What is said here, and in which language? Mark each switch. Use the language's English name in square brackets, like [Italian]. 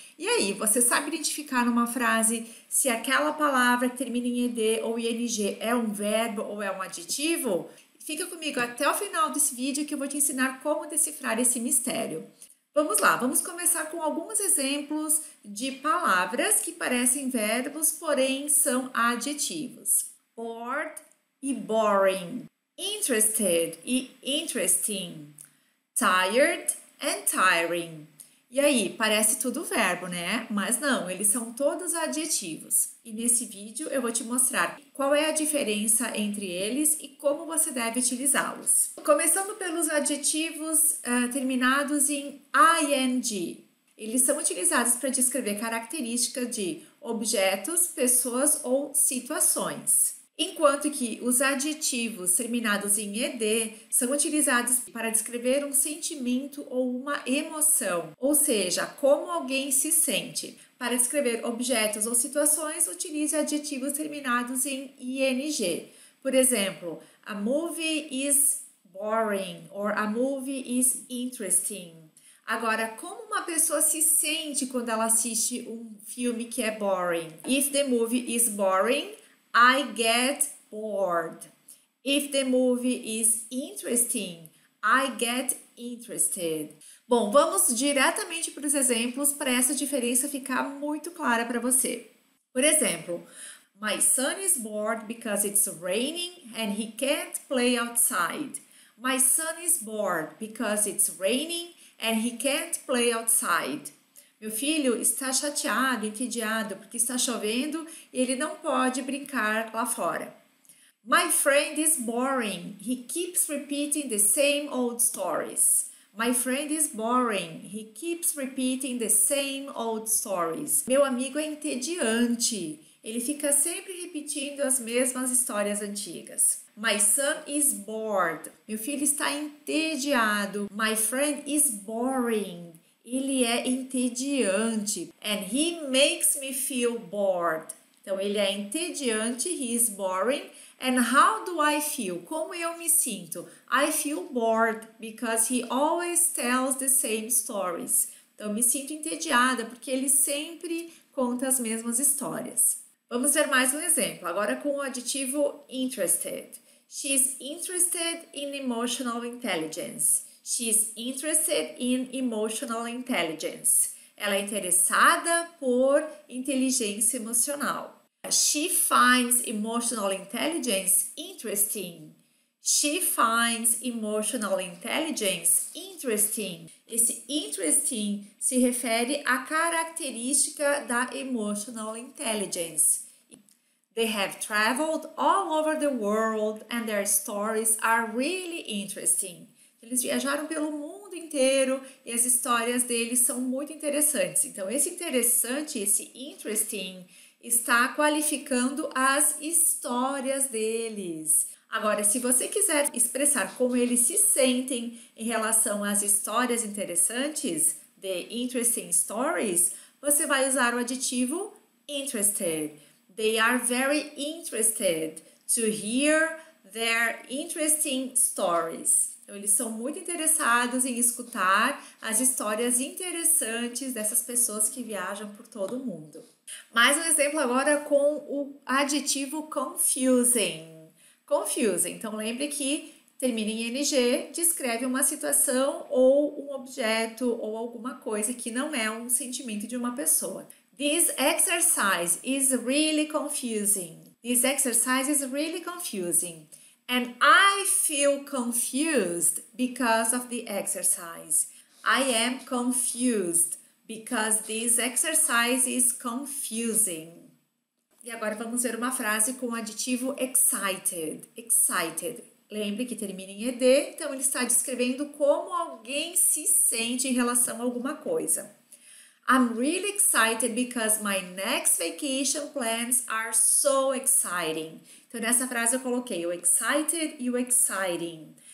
[Portuguese] E aí, você sabe identificar numa frase se aquela palavra que termina em ed ou ing é um verbo ou é um adjetivo? Fica comigo até o final desse vídeo que eu vou te ensinar como decifrar esse mistério. Vamos lá, vamos começar com alguns exemplos de palavras que parecem verbos, porém são adjetivos. [English] Bored e boring, interested e interesting, tired and tiring. [Portuguese] E aí, parece tudo verbo, né? Mas não, eles são todos adjetivos. E nesse vídeo eu vou te mostrar qual é a diferença entre eles e como você deve utilizá-los. Começando pelos adjetivos terminados em ing. Eles são utilizados para descrever características de objetos, pessoas ou situações. Enquanto que os adjetivos terminados em ed são utilizados para descrever um sentimento ou uma emoção, ou seja, como alguém se sente. Para descrever objetos ou situações, utilize adjetivos terminados em ing. Por exemplo, [English] a movie is boring or a movie is interesting. [Portuguese] Agora, como uma pessoa se sente quando ela assiste um filme que é boring? [English] If the movie is boring, I get bored. If the movie is interesting, I get interested. [Portuguese] Bom, vamos diretamente para os exemplos para essa diferença ficar muito clara para você. Por exemplo, [English] my son is bored because it's raining and he can't play outside. My son is bored because it's raining and he can't play outside. [Portuguese] Meu filho está chateado, entediado, porque está chovendo e ele não pode brincar lá fora. [English] My friend is boring. He keeps repeating the same old stories. My friend is boring. He keeps repeating the same old stories. [Portuguese] Meu amigo é entediante. Ele fica sempre repetindo as mesmas histórias antigas. [English] My son is bored. [Portuguese] Meu filho está entediado. [English] My friend is boring. [Portuguese] Ele é entediante. [English] And he makes me feel bored. [Portuguese] Então, ele é entediante, [English] he is boring. And how do I feel? [Portuguese] Como eu me sinto? [English] I feel bored because he always tells the same stories. [Portuguese] Então, eu me sinto entediada porque ele sempre conta as mesmas histórias. Vamos ver mais um exemplo, agora com o adjetivo interested. [English] She's interested in emotional intelligence. She's interested in emotional intelligence. [Portuguese] Ela é interessada por inteligência emocional. [English] She finds emotional intelligence interesting. She finds emotional intelligence interesting. [Portuguese] Esse interesting se refere à característica da emotional intelligence. [English] They have traveled all over the world and their stories are really interesting. [Portuguese] Eles viajaram pelo mundo inteiro e as histórias deles são muito interessantes. Então, esse interessante, esse interesting, está qualificando as histórias deles. Agora, se você quiser expressar como eles se sentem em relação às histórias interessantes, [English] the interesting stories, [Portuguese] você vai usar o adjetivo interested. [English] They are very interested to hear their interesting stories. [Portuguese] Então, eles são muito interessados em escutar as histórias interessantes dessas pessoas que viajam por todo o mundo. Mais um exemplo agora com o adjetivo confusing. Confusing. Então, lembre que termina em ing, descreve uma situação ou um objeto ou alguma coisa que não é um sentimento de uma pessoa. [English] This exercise is really confusing. This exercise is really confusing. And I feel confused because of the exercise. I am confused because this exercise is confusing. [Portuguese] E agora vamos ver uma frase com o adjetivo excited. Excited. Lembre que termina em ed, então ele está descrevendo como alguém se sente em relação a alguma coisa. [English] I'm really excited because my next vacation plans are so exciting. [Portuguese] Então, nessa frase eu coloquei o excited e o exciting.